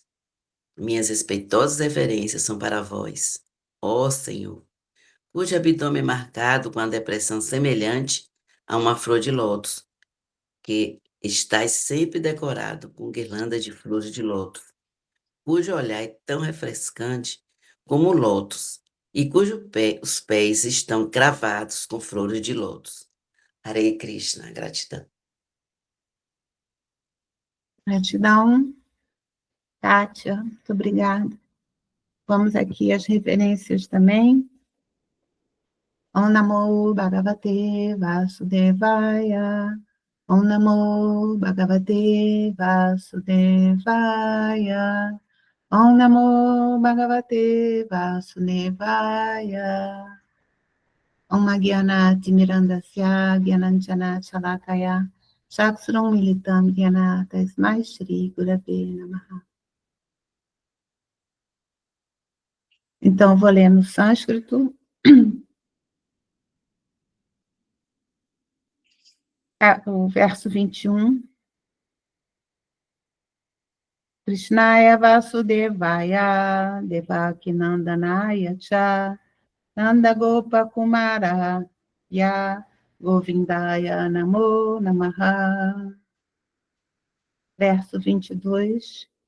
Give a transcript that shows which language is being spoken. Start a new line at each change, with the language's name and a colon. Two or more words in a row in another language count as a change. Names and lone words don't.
Portuguese: Minhas respeitosas reverências são para vós, ó Senhor, cujo abdômen é marcado com a depressão semelhante a uma flor de lótus, que estás sempre decorado com guirlanda de flores de lótus, cujo olhar é tão refrescante como o lótus, e os pés estão cravados com flores de lótus.
Sanskrit: Hare Krishna,
Portuguese: gratidão. Gratidão, Kátia, muito obrigada. Vamos aqui às referências também.
Sanskrit: Om Namo Bhagavate Vasudevaya. Om Namo Bhagavate Vasudevaya. Om Namo Bhagavate Vasudevaya. Om Gyanati Mirandasya Gyananjana Chalakaya. Chaksuram Militam Gyanata Tasmai Shri Gurave Namaha.
Portuguese: Então, vou ler no sânscrito. O verso 21.
Sanskrit: Krishnaya Vasudevaya Devakinandanaya Cha Nanda Gopa Kumara Ya Govindaya Namo Namaha.
Portuguese: Verso 22.